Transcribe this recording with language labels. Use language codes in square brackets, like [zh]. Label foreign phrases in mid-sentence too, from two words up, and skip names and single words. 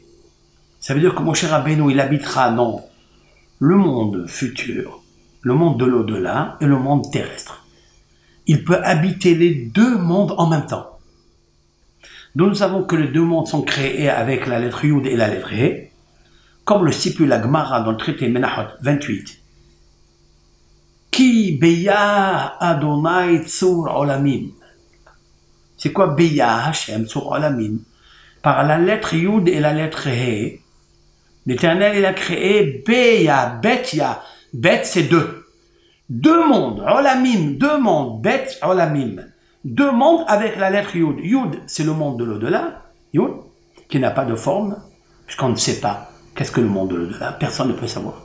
[fr] Ça veut dire que Moshe Rabbeinu, il habitera dans le monde futur, le monde de l'au-delà et le monde terrestre. Il peut habiter les deux mondes en même temps. Donc nous savons que les deux mondes sont créés avec la lettre Yud et la lettre He. comme le stipule la Gemara dans le traité Menachot 28. [he] כי ביה יהוה צור עולמים. [fr] C'est quoi [he] ביה השם צור עולמים? [fr] Par la lettre Yud et la lettre He, l'Éternel il a créé beya, betya. Bet c'est deux. Deux mondes, olamim, deux mondes, bet, olamim. Deux mondes avec la lettre Yud. Yud, c'est le monde de l'au-delà, Yud, qui n'a pas de forme, puisqu'on ne sait pas qu'est-ce que le monde de l'au-delà, personne ne peut savoir.